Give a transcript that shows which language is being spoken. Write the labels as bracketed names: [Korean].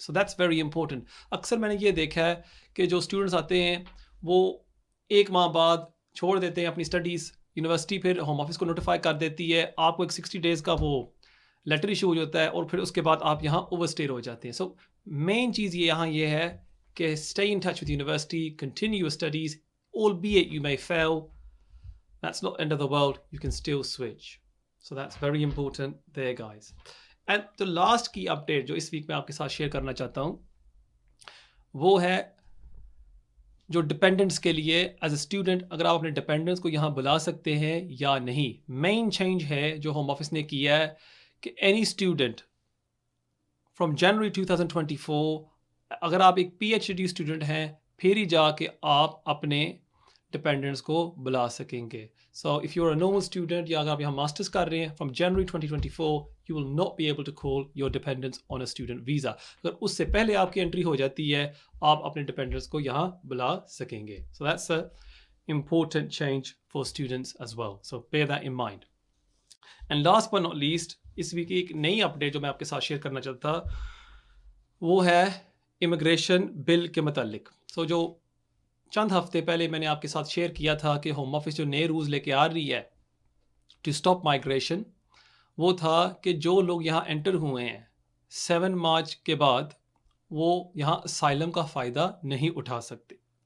[English] So that's very important. [Hindi] अक्सर मैंने ये देखा है कि जो स्टूडेंट्स आते हैं वो 1 माह बाद छोड़ देते हैं अपनी स्टडीज़, यूनिवर्सिटी फिर होम ऑफिस को नोटिफाई कर देती है, आपको एक 60 डेज़ का वो लेटर इशू हो जाता है और फिर उसके बाद आप यहाँ ओवरस्टेयर हो जाते हैं। सो मेन चीज़ ये है कि [English] Stay in touch with university, continue your studies, albeit you may fail, that's not end of the world, you can still switch. So that's very important there, guys. And the last key update [Hindi] जो इस week में आपके साथ share करना चाहता हूँ वो है जो डिपेंडेंट्स के लिए एज ए स्टूडेंट अगर आप अपने डिपेंडेंट्स को यहाँ बुला सकते हैं या नहीं। मेन चेंज है जो होम ऑफिस ने किया है कि [English] any student from January 2024 [Hindi] अगर आप एक PhD स्टूडेंट हैं फिर ही जाके आप अपने डिपेंडेंट्स को बुला सकेंगे। So if you are a normal student या अगर आप यहाँ मास्टर्स कर रहे हैं from January 2024 you will not be able to call your dependents on a student visa. अगर उससे पहले आपकी एंट्री हो जाती है आप अपने डिपेंडेंट्स को यहाँ बुला सकेंगे। [English] So that's a important change for students as well, so bear that in mind. And last but not least, [Hindi] इस वीक की एक नई अपडेट जो मैं आपके साथ शेयर करना चाहता वो है इमिग्रेशन बिल के मतलब। सो जो चंद हफ्ते पहले मैंने आपके साथ शेयर किया था कि होम ऑफिस जो नए रूल्स लेके आ रही है [English] to stop migration, [Hindi] वो था कि जो लोग यहाँ एंटर हुए हैं 7 मार्च के बाद वो यहाँ असाइलम का फ़ायदा नहीं उठा सकते।